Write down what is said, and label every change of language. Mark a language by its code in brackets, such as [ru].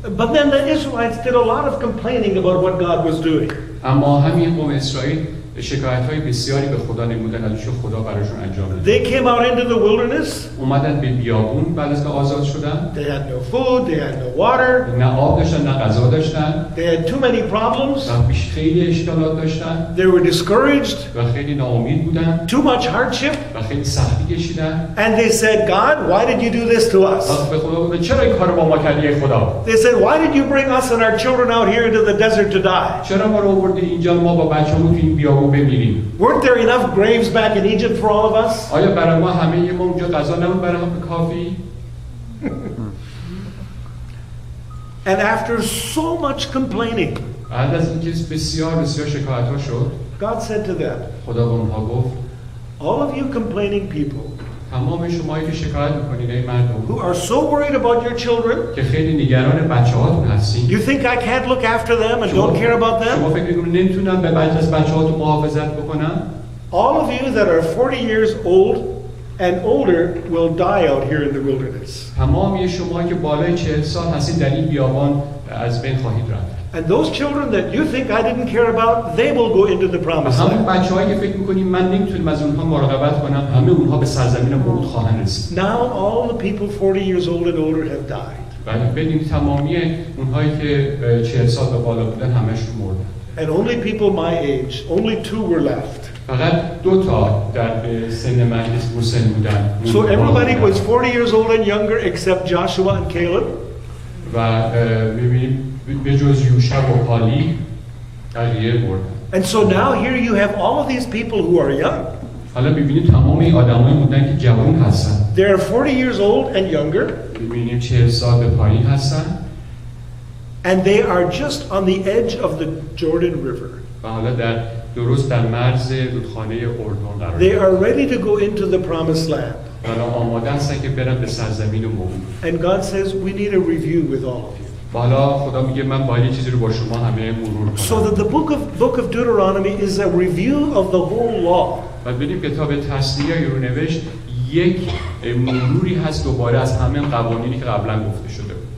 [en] But then the Israelites did a lot of complaining about what God was doing. [fa] اما همین قوم اسرائیل شکایت‌های بسیاری به خدا نمودن از چه خدا براشون انجام داد. [en] They came out into the wilderness. [fa] اومدن به بیابون بعد از که آزاد شدن. [en] They had no food, they had no water. [fa] نه آب داشتن نه غذا داشتن. [en] They had too many problems. [fa] و خیلی اشکالات داشتن. [en] They were discouraged. [fa] و خیلی ناامید بودن. [en] Too much hardship. [fa] و خیلی سختی کشیدن. [en] And they said, God, why did you do this to us? [fa] به خدا گفتن چرا این کارو با ما کردی ای خدا؟ [en] They said, why did you bring us and our children out here into the desert to die? [fa] چرا ما رو آوردی اینجا ما با بچه‌مون تو این بیابون بمیریم؟ [en] Weren't there enough graves back in Egypt for all of us? [fa] آیا برای ما همه ما اونجا غذا نمون برای هم کافی؟ [en] And after so much complaining, [fa] بعد از اینکه بسیار شکایت‌ها شد، [en] God said to them, [fa] خدا به اونها گفت [en] all of you complaining people [fa] تمام شمایی که شکایت می‌کنید ای مردم [en] who are so worried about your children, [fa] که خیلی نگران بچه‌هاتون هستین. [en] you think I can't look after them and don't care about [fa] شما [en] them? [fa] فکر می‌کنید نمیتونم به بچه‌هاتون محافظت بکنم؟ [en] All of you that are 40 years old and older will die out here in the wilderness. [fa] تمامی شما که بالای 40 سال هستید در این بیابان از بین خواهید رفت. [en] And those children that you think I didn't care about, they will go into the promised [fa] همون بچه‌هایی که فکر می‌کنید من نمیتونم از اونها مراقبت کنم، همه اونها به سرزمین موعود خواهند رسید. [en] Now all the people 40 years old and older have died. [fa] ولی بدین تمامی اونهایی که 40 سال به بالا بودن همشون مردن. [en] And only people my age, only 2 were left. [fa] فقط 2 تا در سن من مسن بودن. [en] So everybody was 40 years old and younger except Joshua and Caleb. [fa] و می‌بینیم به جز یوشع و کالب بقیه مردن. [en] And so now here you have all of these people who are young. [fa] حالا می‌بینیم تمام این آدمایی بودن که جوان هستن. [en] They are 40 years old and younger. [fa] می‌بینیم 40 سال به پایین هستن. [en] And they are just on the edge of the Jordan River. [fa] و حالا درست در مرز رودخانه اردن قرار [en] They [fa] دارن. [en] are ready to go into the promised land. [fa] حالا آماده هستن که برن به سرزمین موعود. [en] And God says we need a review with all of you. [fa] حالا خدا میگه من باید چیزی رو با شما همه مرور [en] So [fa] کنم. [en] that the book of Deuteronomy is a review of the whole law. [fa] و ببینیم کتاب تثنیه یا رونوشت یک مروری هست دوباره از همه قوانینی که قبلا گفته شده بود.